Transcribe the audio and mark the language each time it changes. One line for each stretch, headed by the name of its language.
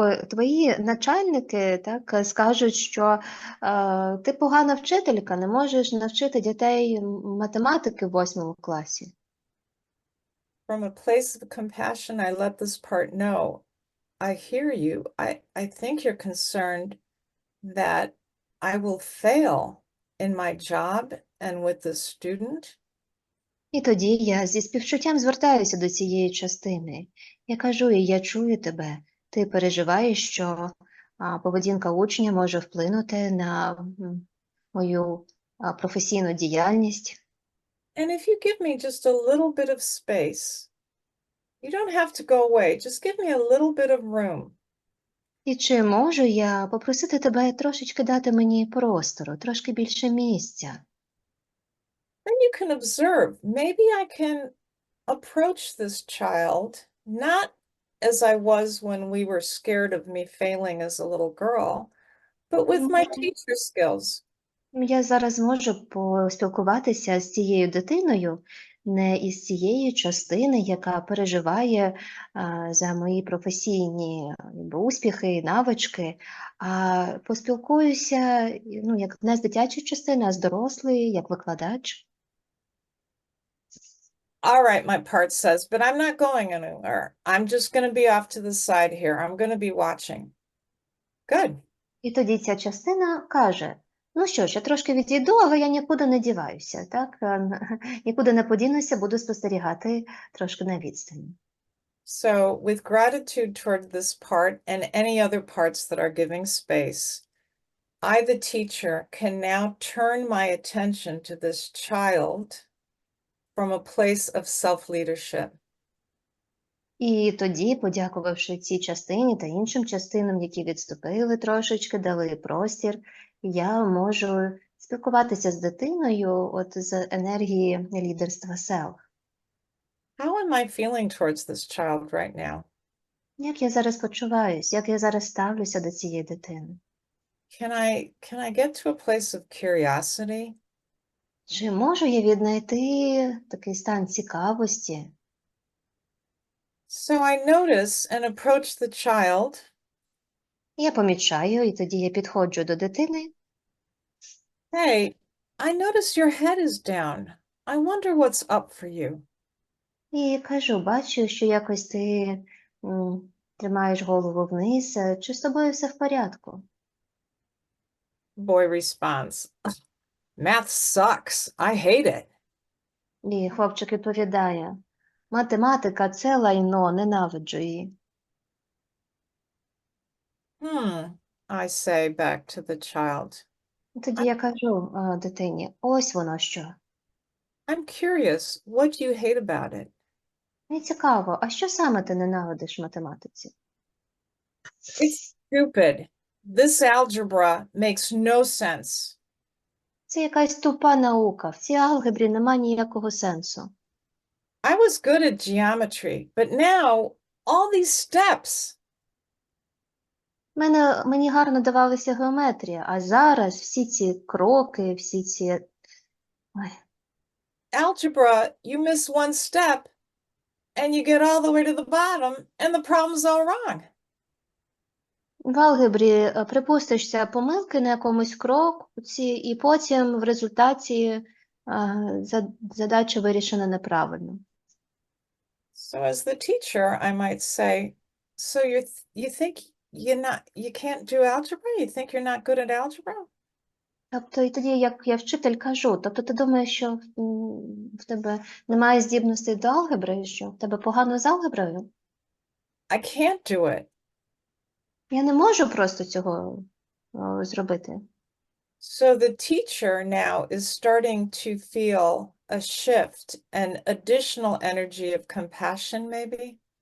Ukrainian: Твої начальники так, скажуть, що ти погана вчителька, не можеш навчити дітей математики в 8 класі.
English: From a place of compassion, I let this part know. I hear you. I think you're concerned that I will fail in my job and with the student.
Ukrainian: І тоді я зі співчуттям звертаюся до цієї частини. Я кажу їй, я чую тебе. Ти переживаєш, що поведінка учня може вплинути на мою професійну діяльність.
English: And if you give me just a little bit of space, you don't have to go away. Just give me a little bit of room.
Ukrainian: І чи можу я попросити тебе трошечки дати мені простору, трошки більше місця?
English: Then you can observe. Maybe I can approach this child not as I was when we were scared of me failing as a little girl, but with my teacher skills.
Ukrainian: Я зараз можу поспілкуватися з цією дитиною, не із цієї частини, яка переживає за мої професійні успіхи і навички, а поспілкуюся, як не з дитячої частини, а з дорослої, як викладач.
English: All right, my part says, but I'm not going anywhere. I'm just going to be off to the side here. I'm going to be watching. Good.
Ukrainian: І тоді ця частина каже, ну що ж, я трошки відійду, але я нікуди не діваюся, так? Нікуди не подінуся, буду спостерігати трошки на відстані.
English: So with gratitude toward this part and any other parts that are giving space, I, the teacher, can now turn my attention to this child from a place of self-leadership.
Ukrainian: І тоді, подякувавши цій частині та іншим частинам, які відступили трошечки, дали простір, я можу спілкуватися з дитиною з енергії лідерства self.
English: How am I feeling towards this child right now?
Ukrainian: Як я зараз почуваюсь, як я зараз ставлюся до цієї дитини?
English: Can I get to a place of curiosity?
Ukrainian: Чи можу я віднайти такий стан цікавості?
English: So I notice and approach the child.
Ukrainian: Я помічаю, і тоді я підходжу до дитини.
English: Hey, I notice your head is down. I wonder what's up for you.
Ukrainian: І кажу, бачу, що якось ти тримаєш голову вниз. Чи з тобою все в порядку?
English: Boy responds, math sucks. I hate it.
Ukrainian: І хлопчик відповідає, математика – це лайно, ненавиджу її.
English: I say back to the child.
Ukrainian: Тоді я кажу дитині, ось воно що.
English: I'm curious, what do you hate about it?
Ukrainian: Мені цікаво, а що саме ти ненавидиш в математиці?
English: It's stupid. This algebra makes no sense.
Ukrainian: Це якась тупа наука, в цій алгебрі нема ніякого сенсу.
English: I was good at geometry, but now all these steps.
Ukrainian: Мені гарно давалася геометрія, а зараз всі ці кроки, всі ці...
English: Algebra, you miss one step, and you get all the way to the bottom, and the problem's all wrong.
Ukrainian: В алгебрі припустишся помилки на якомусь кроці, і потім в результаті задача вирішена неправильно.
English: So as the teacher, I might say, so you think you can't do algebra? You think you're not good at algebra?
Ukrainian: Тобто, і тоді, як я вчитель кажу, тобто ти думаєш, що в тебе немає здібностей до алгебри, що в тебе погано з алгеброю?
English: I can't do it.
Ukrainian: Я не можу просто цього зробити.
English: So the teacher now is starting to feel a shift, an additional energy of compassion, maybe?